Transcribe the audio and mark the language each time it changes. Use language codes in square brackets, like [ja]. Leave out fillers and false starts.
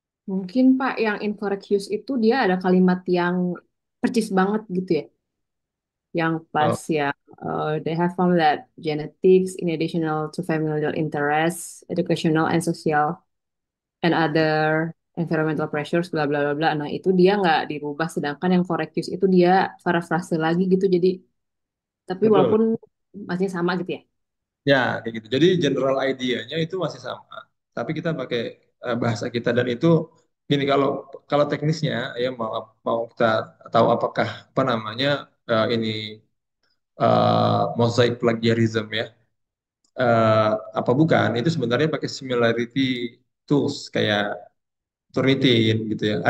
[id] Mungkin Pak yang [en] incorrect use [id] itu dia ada kalimat yang percis banget gitu ya. Yang pas Oh, [en] ya, they have found that genetics in additional to familial interests, educational and social and other environmental pressures bla bla bla bla. [id] Nah, itu dia nggak dirubah, sedangkan yang [en] correct use [id] itu dia parafrase lagi gitu. Jadi tapi betul. walaupun masih sama gitu ya. Ya, kayak gitu. Jadi general idea-nya itu masih sama, tapi kita pakai bahasa kita dan itu gini kalau kalau teknisnya ya mau kita tahu apakah apa namanya ini mosaic plagiarism ya eh, apa bukan itu sebenarnya pakai similarity tools kayak Turnitin gitu ya.